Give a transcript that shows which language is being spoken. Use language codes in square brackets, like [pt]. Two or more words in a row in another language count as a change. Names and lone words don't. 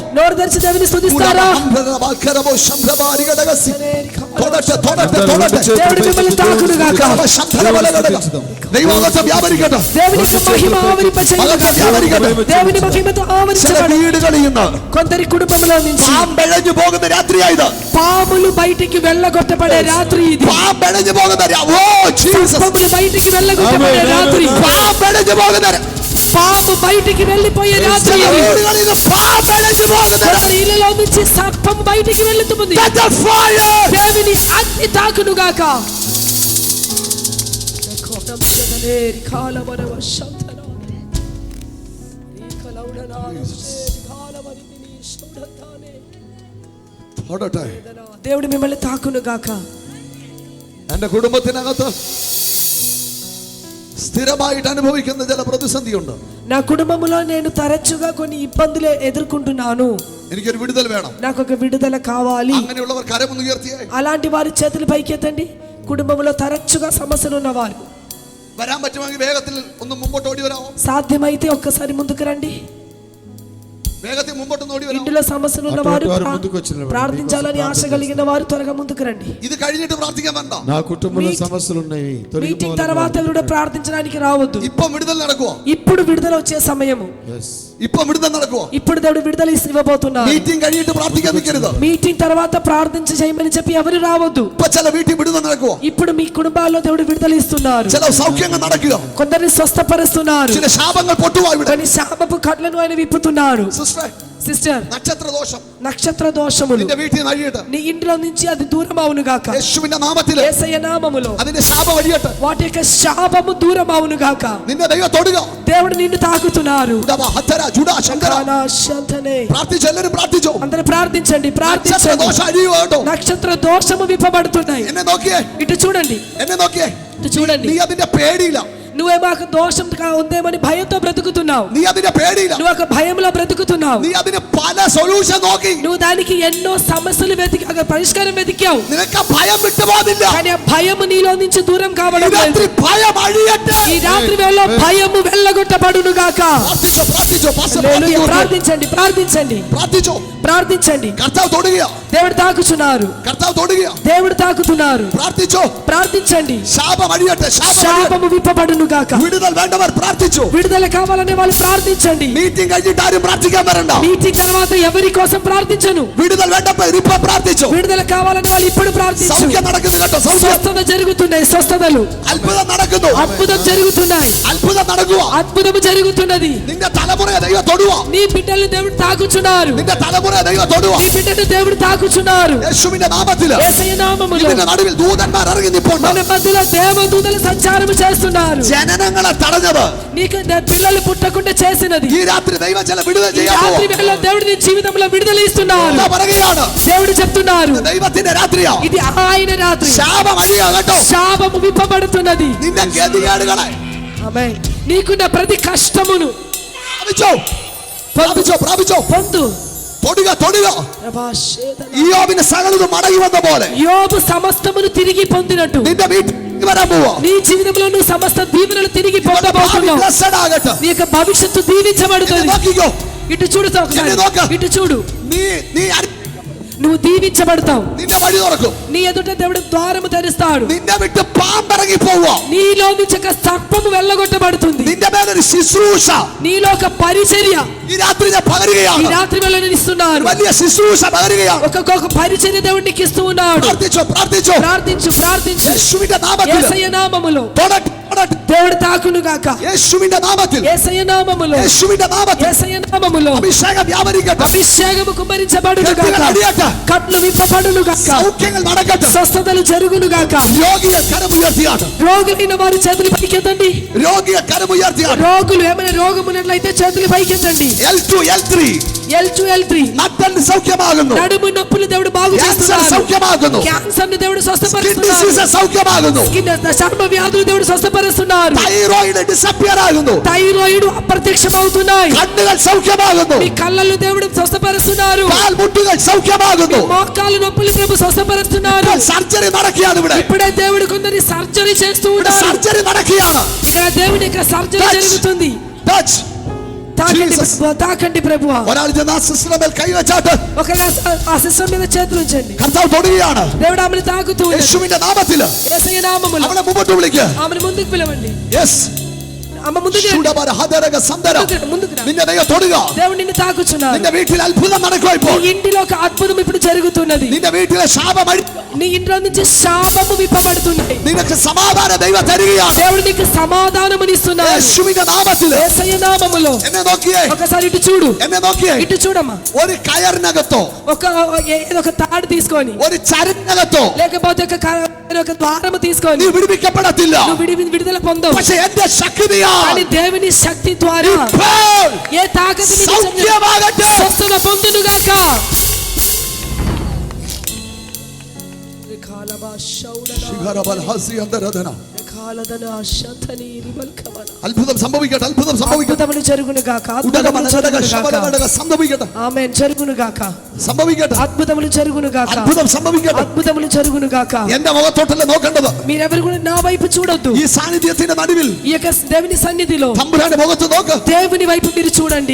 [te] నోరు తెరిచి దేవుని స్తుతిస్తారా? [ml] തൊടട്ടെ, തൊടട്ടെ, തൊടട്ടെ. [te] దేవుడు మిమ్మల్ని తాకును గాక. [ml] ദൈവത്തെ വ്യാപരിക്കട്ടെ. [te] దేవుని యొక్క మహిమ ఆవరింపచేయును గాక. దేవుని మహిమతో [ml] ചില [te] ఆవరించబడు. [ml] വീടുകളിൽ നിന്ന് [te] కొందరి కుటుంబంలో నుంచి [ml] പാമ്പഴഞ്ഞു പോകുന്ന രാത്രിയായത്. [te] పాములు బయటికి వెళ్ళగొట్టబడే రాత్రి ఇది. [ml] പാമ്പഴഞ്ഞു പോകുന്ന ഓ ജീസസ്. [te] పాములు బయటికి వెళ్ళగొట్టబడే రాత్రి. [ml] പാമ്പഴഞ്ഞു പോകുന്ന [te] పాము బయటికి వెళ్ళిపోయే రాత్రి [ml] ചില [te] ఇది. [ml] വീടുകളിൽ നിന്ന് പാമ്പഴഞ്ഞു പോകുന്ന [te] కొందరి ఇళ్ళలో నుంచి సర్పం బయటికి వెళ్తుంది. దేవుని అగ్ని తాకును గాక. దేవుడు మిమ్మల్ని తాకును గాక. [ml] എന്റെ കുടുംബത്തിനകത്ത് സ്ഥിരമായിട്ട് അനുഭവിക്കുന്ന ചില പ്രതിസന്ധിയുണ്ട്. [te] నా కుటుంబంలో నేను తరచుగా కొన్ని ఇబ్బందులు ఎదుర్కొంటున్నాను. [ml] എനിക്കൊരു വിടുതൽ വേണം. [te] నాకు ఒక విడుదల కావాలి. [ml] അങ്ങനെയുള്ളവർ കരമൊന്ന് ഉയർത്തിയേ. [te] అలాంటి వారి చేతులు పైకెత్తండి. కుటుంబంలో తరచుగా సమస్యలు ఉన్నవారు [ml] വരാൻ പറ്റുമെങ്കിൽ വേഗത്തിൽ ഒന്ന് മുമ്പോട്ട് ഓടി വരാമോ? [te] సాధ్యమైతే ఒక్కసారి ముందుకు రండి. [ml] വേഗത്തിൽ മുമ്പോട്ട് ഓടി വരാമോ? [te] ఇంటిలో సమస్యలు ఉన్నవారు అటువంటి వారు ముందుకు వచ్చి నిలబడండి. ప్రార్థించాలని ఆశ కలిగిన వారు త్వరగా ముందుకు రండి. [ml] ഇത് കഴിഞ്ഞിട്ട് പ്രാർത്ഥിക്കാൻ വേണ്ട. [te] నా కుటుంబంలో సమస్యలు ఉన్నాయి. మీటింగ్ తర్వాత కూడా ప్రార్థించడానికి రావద్దు. [ml] ഇപ്പൊ വിടുതൽ നടക്കുവോ? [te] ఇప్పుడు విడుదల వచ్చే సమయము. [ml] ഇപ്പൊ വിടുതൽ നടക്കുവോ? [te] ఇప్పుడు దేవుడు విడుదల ఇవ్వబోతున్నారు. [ml] മീറ്റിംഗ് കഴിഞ്ഞിട്ട് പ്രാർത്ഥിക്കാൻ നിൽക്കരുത്. [te] మీటింగ్ తర్వాత ప్రార్థించ చేయమని చెప్పి ఎవరు రావద్దు. [ml] ഇപ്പൊ ചില വീട്ടിൽ വിടുതൽ നടക്കുവോ? [te] ఇప్పుడు మీ కుటుంబాల్లో దేవుడు విడుదల ఇస్తున్నారు. [ml] ചില സൗഖ്യങ്ങൾ നടക്കുക. [te] కొందరిని స్వస్థపరుస్తున్నారు. [ml] ചില శాപങ്ങൾ പൊട്ടുവാ ഇവിടെ. [te] కొన్ని శాపపు కట్లను ఆయన విప్పుతున్నారు. సిస్టర్ [ml] നക്ഷത്ര ദോഷം [te] నక్షత్ర దోషములు [ml] നിന്റെ വീട്ടിൽ നിന്ന് അഴിയട്ടെ. [te] నీ ఇంట్లో నుంచి అది దూరం అవును గాక. [ml] യേശുവിന്റെ നാമത്തിൽ [te] యేసయ్య నామములో [ml] അതിന്റെ ശാപം അഴിയട്ടെ. [te] వాటి యొక్క శాపము దూరం అవును గాక. [ml] നിന്റെ ദൈവം തൊടുക. [te] దేవుడు నిన్ను తాకుతున్నారు. [ml] പ്രാർത്ഥിച്ചു. എല്ലാവരും പ്രാർത്ഥിച്ചു. [te] అందరూ ప్రార్థించండి, [ml] നക്ഷത്ര [te] ప్రార్థించండి. [ml] ദോഷം അഴിയുക കേട്ടോ. [te] నక్షత్ర దోషము విప్పబడుతున్నాయి. [ml] എന്നെ നോക്കിയേ. [te] ఇటు చూడండి, [ml] എന്നെ നോക്കിയേ. [te] ఇటు చూడండి. [ml] നീ അതിന്റെ പേടിയില്ല. [te] నువ్వే మాకు దోషం ఉందేమని భయంతో బ్రతుకుతున్నావు. [ml] നീ അതിന്റെ പേടിയില്ല. [te] నువ్వు ఒక భయంలో బ్రతుకుతున్నావు. [ml] നീ അതിന് പല സൊല്യൂഷൻ നോക്കി. [te] నువ్వు దానికి ఎన్నో సమస్యలు వెతికి పరిష్కారం వెతికావు. [ml] നിനക്ക് ഭയം വിട്ടുപോകുന്നില്ല. [te] కానీ ఆ భయము నీలో నుంచి దూరం కావడం లేదు. [ml] രാത്രി ഭയം അഴിയട്ടെ. [te] ఈ రాత్రి వేళ భయము వెళ్ళగొట్టబడును గాక. [ml] പ്രാർത്ഥിച്ചോ, പ്രാർത്ഥിച്ചോ. [te] హల్లెలూయా. ప్రార్థించండి, ప్రార్థించండి, [ml] പ്രാർത്ഥിച്ചോ. [te] ప్రార్థించండి. [ml] കർത്താവ് തൊടുക. [te] దేవుడు తాకుచున్నారు. [ml] കർത്താവ് തൊടുക. [te] దేవుడు తాకుతున్నారు. [ml] പ്രാർത്ഥിച്ചോ. [te] ప్రార్థించండి. [ml] ശാപം അഴിയട്ടെ. [te] శాపము విప్పబడును గాక. [ml] വിടുതൽ വേണ്ടവർ പ്രാർത്ഥിച്ചു. [te] విడుదల కావాలనే వాళ్ళు ప్రార్థించండి. [ml] മീറ്റിംഗ് കഴിഞ്ഞിട്ട് ആരും പ്രാർത്ഥിക്കാൻ വരണ്ട. [te] మీటింగ్ తర్వాత ఎవరి కోసం ప్రార్థించను. [ml] വിടുതൽ വേണ്ടവർ ഇപ്പൊ പ്രാർത്ഥിച്ചു. [te] విడుదల కావాలనే వాళ్ళు ఇప్పుడు ప్రార్థించు. [ml] സൗഖ്യം നടക്കുന്നു കേട്ടോ. സൗഖ്യം. [te] స్వస్థత జరుగుతున్నాయి, స్వస్థతలు. [ml] അത്ഭുതം നടക്കുന്നു. [te] అద్భుతం జరుగుతున్నాయి, [ml] അത്ഭുതം നടക്കുക. [te] అద్భుతము జరుగుతున్నది. [ml] നിന്റെ തലമുറയെ ദൈവം തൊടുക. [te] నీ బిడ్డల్ని దేవుడు తాకుచున్నారు. [ml] നിന്റെ തലമുറയെ ദൈവം തൊടുക. [te] నీ బిడ్డను దేవుడు తాకుచున్నారు. [ml] യേശുവിന്റെ നാമത്തിൽ [te] యేసయ్య నామములో [ml] ഇതിന്റെ നടുവിൽ ദൂതന്മാർ ഇറങ്ങി നിൽപ്പുണ്ട്. [te] మన మధ్యలో దేవదూతలు సంచారం చేస్తున్నారు. [ml] ജനനങ്ങളെ തടഞ്ഞത് [te] నీకు పిల్లలు పుట్టకుండా చేసినది [ml] ഈ രാത്രി ദൈവം ചില വിടുതൽ [te] ఈ [ml] ചെയ്യാൻ [te] రాత్రి వేళ దేవుడు నీ జీవితంలో విడుదల ఇస్తున్నారు. [ml] പറയുകയാണ്. [te] దేవుడు చెప్తున్నారు, [ml] ദൈവത്തിന്റെ രാത്രിയാ. [te] ఇది ఆయన రాత్రి. [ml] ശാപം അഴിയാ കേട്ടോ. [te] శాపము విప్పబడుతున్నది. [ml] നിന്റെ ഗതികേടുകളെ [te] ఆమేన్. నీకున్న ప్రతి కష్టమును [ml] പ്രാപിച്ചോ. പ്രാപിച്ചോ, പ്രാപിച്ചോ. [te] పొందు. [ml] തൊടുക, തൊടുക. ഇയ്യോബിന് സകലതും മടങ്ങി വന്ന പോലെ [te] యోబు సమస్తమును తిరిగి పొందినట్టు [ml] നിന്റെ വീട്ടിൽ വരാൻ പോവാ. [te] నీ జీవితంలో నువ్వు సమస్త దీవెనలు తిరిగి పొందబోతున్నావు. [ml] ബ്ലെസ്സഡ് ആകട്ടെ. [te] నీ యొక్క భవిష్యత్తు దీవించబడుతుంది. [ml] നോക്കിക്കോ. [te] ఇటు చూడు ఒకసారి. ఎన్ని నోక? ఇటు చూడు. [ml] നീ നീ [te] నువ్వు దీవించబడతావు. [ml] നിന്റെ വഴി തുറക്കും. [te] నీ ఎదుట దేవుడు ద్వారము తెరుస్తాడు. [ml] നിന്നെ വിട്ട് പാമ്പിറങ്ങി പോവോ. [te] నీలో నుంచి ఒక సర్పము వెళ్ళగొట్టబడుతుంది. [ml] നിന്റെ മേലൊരു ശുശ്രൂഷ [te] నీలో ఒక పరిచర్య [ml] ഈ രാത്രി ഞാൻ പകരുകയാണ്. [te] ఈ రాత్రి వేళ నేను ఇస్తున్నాను. [ml] വലിയ ശുശ്രൂഷ പകരുകയാണ്. [te] ఒక పరిచర్య దేవుడు నీకు ఇస్తూ ఉన్నాడు. [ml] പ്രാർത്ഥിച്ചോ പ്രാർത്ഥിച്ചോ. [te] ప్రార్థించు ప్రార్థించు. [ml] യേശുവിന്റെ നാമത്തിൽ [te] యేసయ్య నామములో [ml] തൊടട്ടെ തൊടട്ടെ. [te] దేవుడు తాకును గాక. [ml] യേശുവിന്റെ നാമത്തിൽ [te] యేసయ్య నామములో [ml] യേശുവിന്റെ നാമത്തിൽ [te] యేసయ్య నామములో [ml] അഭിഷേകം വ്യാപരിക്കട്ടെ. [te] అభిషేకము కుమ్మరించబడును [ml] കെട്ടുകൾ [te] గాక. [ml] അടിയട്ടെ. [te] కట్లు విప్పబడును గాక. [ml] സൗഖ്യങ്ങൾ നടക്കട്ടെ. [te] స్వస్థతలు జరుగును గాక. [ml] രോഗിയെ കരമുയർത്തിയാട്ടെ. [te] రోగులైన వారి చేతులు పైకెత్తండి. [ml] രോഗിയെ കരമുയർത്തിയാട്ടെ. [te] రోగులు ఏమైనా రోగం ఉన్నట్లయితే చేతులు పైకెత్తండి. L2 L3 L2 L3 [ml] നട്ടല് സൗഖ്യമാകുന്നു. [te] నడుము నొప్పులు దేవుడు బాగు [ml] ക്യാൻസർ [te] చేస్తున్నాడు. [ml] സൗഖ്യമാകുന്നു. [te] క్యాన్సర్ ని దేవుడు [ml] സ്കിൻ [te] స్వస్థపరుస్తున్నాడు. [ml] ഡിസീസ് സൗഖ്യമാകുന്നു. [te] చర్మ వ్యాధులు దేవుడు స్వస్థపరుస్తున్నారు. [ml] തൈറോയിഡ് ഡിസപ്പിയർ ആകുന്നു. [te] థైరాయిడ్ అప్రత్యక్షమవుతున్నాయి. [ml] കണ്ണുകൾ സൗഖ്യമാകുന്നു. [te] మీ కళ్ళల్లో దేవుడు స్వస్థపరుస్తున్నారు. [ml] കാൽമുട്ടുകൾ సౌഖ്യമാകുന്നു. [te] మోకాలు నొప్పులు ప్రభు స్వస్థపరుస్తున్నారు. [ml] സർജറി നടക്കുകയാണ് ഇവിടെ. [te] ఇప్పుడే దేవుడు కొందరి సర్జరీ చేస్తూ [ml] ഇവിടെ [te] ఉన్నారు. [ml] സർജറി നടക്കുകയാണ്. [te] ఇక్కడ దేవుని యొక్క సర్జరీ జరుగుతుంది. [ml] ടച്ച് [te] తాకండి Jesus. ప్రభువా, తాకండి ప్రభువా. [ml] ഒരാൾ ചെന്ന് ആ സിസ്റ്ററിന്റെ മേൽ കൈവച്ചാട്ട് [te] ఒకవేళ ఆ సిస్టమ్ మీద చేతులు ఉంచండి. [ml] കർത്താവ് തൊടുകയാണ്. [te] దేవుడు ఆమెను తాకుతూ ఉన్నాడు. [ml] യേശുവിന്റെ നാമത്തിൽ [te] యేసయ్య నామములో [ml] അവളെ മുമ്പോട്ട് വിളിക്കുക. [te] ఆమెను ముందుకు పిలవండి. [ml] യെസ് [te] ఆమె ముందుకు రండి. ശുഡബര ഹദരക സന്ദര ముందుకు రా. [ml] നിന്നെ ദൈവം തൊടുക. [te] దేవుడు నిన్ను తాకుచున్నాడు. [ml] നിന്റെ വീട്ടിൽ അത്ഭുതം നടക്കുക ഇപ്പോൾ. [te] నీ ఇంటిలో ఒక అద్భుతం ఇప్పుడు జరుగుతున్నది. [ml] നിന്റെ വീട്ടിലെ ശാപം അഴി [te] నీ ఇంట్లో నుంచి శాపము విప్పబడుతున్నాయి. [ml] നിനക്ക് സമാധാനം ദൈവം തരികയാണ്. [te] దేవుడు నీకు సమాధానమునిస్తున్నాడు. [ml] യേശുവിന്റെ നാമത്തിൽ [te] యేసయ్య నామములో [ml] എന്നെ നോക്കിയേ. [te] ఒకసారి ఇటు చూడు. [ml] എന്നെ നോക്കിയേ. [te] ఇటు చూడమ్మా. [ml] ഒരു കയറിനകത്തോ [te] ఏదో ఒక తాడు తీసుకొని [ml] ഒരു ചരടിനകത്തോ [te] లేకపోతే ఒక ద్వారము తీసుకొని [ml] നീ വിടുവിക്കപ്പെടത്തില്ല. [te] నువ్వు విడుదల పొందవు. [ml] പക്ഷെ എന്റെ ശക്തിയാൽ [te] కానీ దేవుని శక్తి ద్వారా [ml] ഇപ്പോൾ [te] ఏ తాకతు నీకు [ml] സൗഖ്യമാകട്ടെ. [te] స్వస్థత పొందును గాక. ശിഖരബൽ ഹസി അന്തരധന. కాలదన శతని రిబల్కవన. [ml] അത്ഭുതം സംഭവിക്കട്ടെ. അത്ഭുതം സംഭവിക്കട്ടെ. [te] అద్భుతములు జరుగును గాక. ഉടകമന అద్భుతములు ഘടക జరుగును ശബല గాక. [ml] ഘടക സംഭവിക്കട്ടെ. [te] ఆమేన్. జరుగును గాక. [ml] സംഭവിക്കട്ടെ. [te] అద్భుతములు జరుగును గాక. [ml] അത്ഭുതം സംഭവിക്കട്ടെ. [te] అద్భుతములు జరుగును గాక. [ml] എന്റെ മുഖത്തോട്ടല്ല നോക്കേണ്ടത്. [te] మీరెవరు కూడా నా వైపు చూడొద్దు. [ml] ഈ സാന്നിധ്യത്തിന്റെ നടുവിൽ [te] ఈ యొక్క దేవుని సన్నిధిలో [ml] തമ്പുരാന്റെ മുഖത്ത് നോക്ക്. [te] దేవుని వైపు మీరు చూడండి.